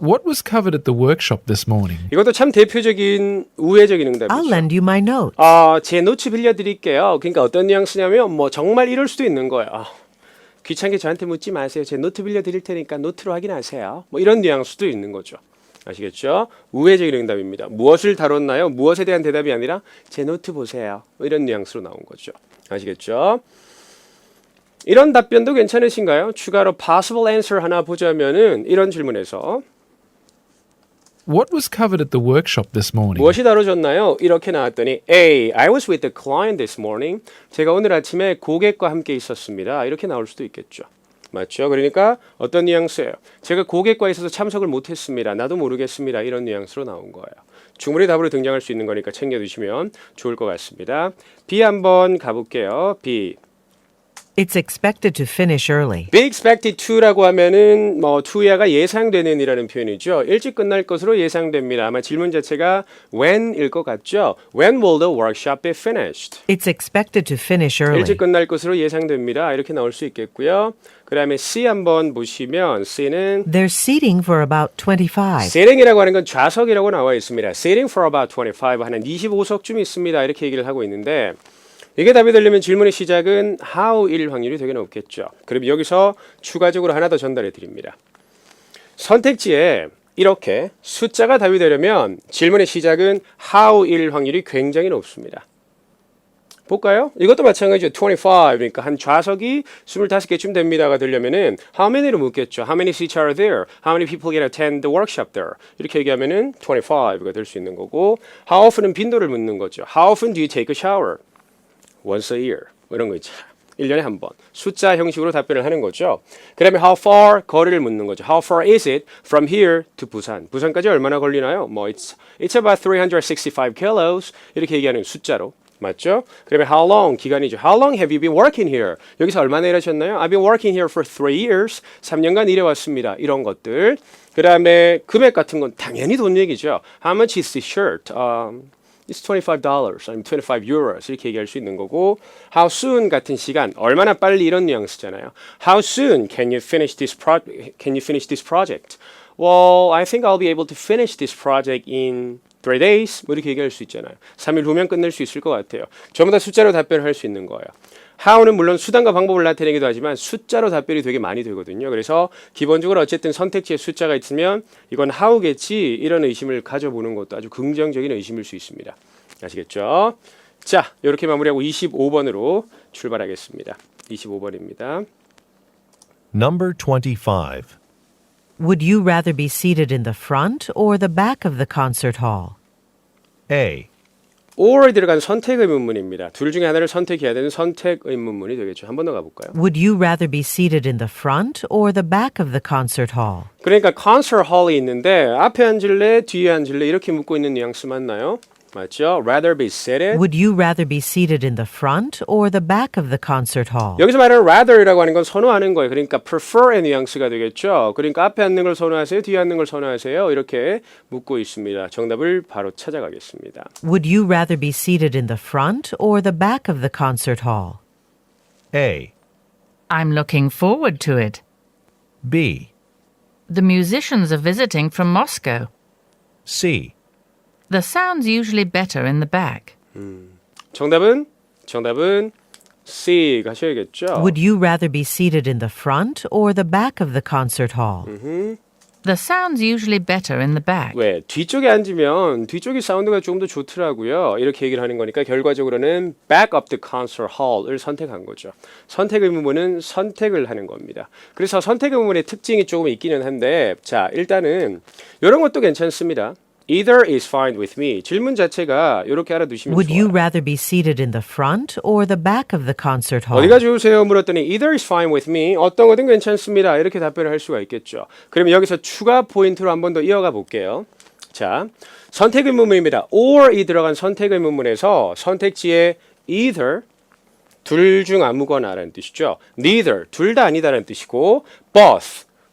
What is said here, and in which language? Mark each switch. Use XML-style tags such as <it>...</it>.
<en>What was covered at the workshop this morning?</en> <ko>이것도 참 대표적인 우회적인</ko> <en>I'll</en> <ko>응답이죠.</ko> <en>lend you my notes.</en> <ko>제 노트 빌려드릴게요. 그러니까 어떤 뉘앙스냐면 뭐 정말 이럴 수도 있는 거예요. 귀찮게 저한테 묻지 마세요. 제 노트 빌려드릴 테니까 노트로 확인하세요. 뭐 이런 뉘앙스도 있는 거죠. 아시겠죠? 우회적인 응답입니다. 무엇을 다뤘나요? 무엇에 대한 대답이 아니라 제 노트 보세요. 뭐 이런 뉘앙스로 나온 거죠. 아시겠죠? 이런 답변도 괜찮으신가요? 추가로</ko> <en>possible answer</en> <ko>하나 보자면은 이런 질문에서</ko> <en>What was covered at the workshop this morning?</en> <ko>무엇이 다뤄졌나요? 이렇게 나왔더니 A.</ko> <en>I was with the client this morning.</en> <ko>제가 오늘 아침에 고객과 함께 있었습니다. 이렇게 나올 수도 있겠죠. 맞죠? 그러니까 어떤 뉘앙스예요? 제가 고객과 있어서 참석을 못했습니다. 나도 모르겠습니다. 이런 뉘앙스로 나온 거예요. 충분히 답으로 등장할 수 있는 거니까 챙겨두시면 좋을 것 같습니다. B 한번 가볼게요. B.</ko> <en>It's expected to finish early. Be expected to</en> <ko>라고 하면은 뭐 to야가 예상되는이라는 표현이죠. 일찍 끝날 것으로 예상됩니다. 아마 질문 자체가 when일 것 같죠.</ko> <en>When will the workshop be finished? It's expected to finish early.</en> <ko>일찍 끝날 것으로 예상됩니다. 이렇게 나올 수 있겠고요. 그 다음에 C 한번 보시면 C는</ko> <en>There's seating for about 25.</en> <ko>seating이라고 하는 건 좌석이라고 나와 있습니다.</ko> <en>Seating for about 25</en> <ko>하는 25석쯤 있습니다. 이렇게 얘기를 하고 있는데 이게 답이 되려면 질문의 시작은 how일 확률이 되게 높겠죠. 그럼 여기서 추가적으로 하나 더 전달해 드립니다. 선택지에 이렇게 숫자가 답이 되려면 질문의 시작은 how일 확률이 굉장히 높습니다. 볼까요? 이것도 마찬가지죠. 25 그러니까 한 좌석이 25개쯤 됩니다가 되려면은 how many로 묻겠죠.</ko> <en>How many seats are there? How many people can attend the workshop there?</en> <ko>이렇게 얘기하면은 25가 될 수 있는 거고 how often은 빈도를 묻는 거죠.</ko> <en>How often do you take a shower? Once a year.</en> <ko>뭐 이런 거 있죠. 1년에 한 번. 숫자 형식으로 답변을 하는 거죠. 그 다음에 how far 거리를 묻는 거죠.</ko> <en>How far is it from here to 부산?</en> <ko>부산까지 얼마나 걸리나요?</ko> <en>뭐 it's about 365 kilos.</en> <ko>이렇게 얘기하는 숫자로. 맞죠? 그다음에 how long 기간이죠.</ko> <en>How long have you been working here?</en> <ko>여기서 얼마나 일하셨나요?</ko> <en>I've been working here for 3 years.</en> <ko>3년간 일해왔습니다. 이런 것들. 그 다음에 금액 같은 건 당연히 돈 얘기죠.</ko> <en>How much is this shirt? It's $25</en> <ko>아니면</ko> <en>25 euros</en> <ko>이렇게 얘기할 수 있는 거고 how soon 같은 시간 얼마나 빨리 이런 뉘앙스잖아요.</ko> <en>How soon can you finish this project? Well, I think I'll be able to finish this project in 3 days.</en> <ko>뭐 이렇게 얘기할 수 있잖아요. 3일 후면 끝낼 수 있을 것 같아요. 전부 다 숫자로 답변을 할 수 있는 거예요. how는 물론 수단과 방법을 나타내기도 하지만 숫자로 답변이 되게 많이 되거든요. 그래서 기본적으로 어쨌든 선택지에 숫자가 있으면 이건 how겠지 이런 의심을 가져보는 것도 아주 긍정적인 의심일 수 있습니다. 아시겠죠? 자, 이렇게 마무리하고 25번으로 출발하겠습니다. 25번입니다.</ko> <en>Number 25. Would you rather be seated in the front or the back of the concert hall? A.</en> <ko>or에 들어간 선택 의문문입니다. 둘 중에 하나를 선택해야 되는 선택 의문문이 되겠죠. 한 번 더 가볼까요?</ko> <en>Would you rather be seated in the front or the back of the concert hall?</en> <ko>그러니까 concert hall이 있는데 앞에 앉을래, 뒤에 앉을래 이렇게 묻고 있는 뉘앙스 맞나요? 맞죠?</ko> <en>Rather be seated. Would you rather be seated in the front or the back of the concert hall?</en> <ko>여기서 말하는 rather이라고 하는 건 선호하는 거예요. 그러니까 prefer의 뉘앙스가 되겠죠. 그러니까 앞에 앉는 걸 선호하세요? 뒤에 앉는 걸 선호하세요? 이렇게 묻고 있습니다. 정답을 바로 찾아가겠습니다.</ko> <en>Would you rather be seated in the front or the back of the concert hall? A. I'm looking forward to it. B. The musicians are visiting from Moscow. C. The sound's usually better in the back.</en> <ko>정답은 C 가셔야겠죠.</ko> <en>Would you rather be seated in the front or the back of the concert hall? The sound's usually better in the back.</en> <ko>왜? 뒤쪽에 앉으면 뒤쪽이 사운드가 조금 더 좋더라고요. 이렇게 얘기를 하는 거니까 결과적으로는</ko> <en>back of the concert hall</en> <ko>을 선택한 거죠. 선택 의문문은 선택을 하는 겁니다. 그래서 선택 의문문의 특징이 조금 있기는 한데 자 일단은 이런 것도 괜찮습니다.</ko> <en>Either is fine with me.</en> <ko>질문 자체가 이렇게 알아두시면</ko> <en>Would you</en> <ko>좋아요.</ko> <en>rather be seated in the front or the back of the concert hall?</en> <ko>어디가 좋으세요? 물었더니</ko> <en>either is fine with me.</en> <ko>어떤 거든 괜찮습니다. 이렇게 답변을 할 수가 있겠죠. 그러면 여기서 추가 포인트로 한 번 더 이어가 볼게요. 자, 선택 의문문입니다. or이 들어간 선택 의문문에서 선택지에 either 둘 중 아무거나라는 뜻이죠. neither 둘 다 아니다라는 뜻이고 both</ko>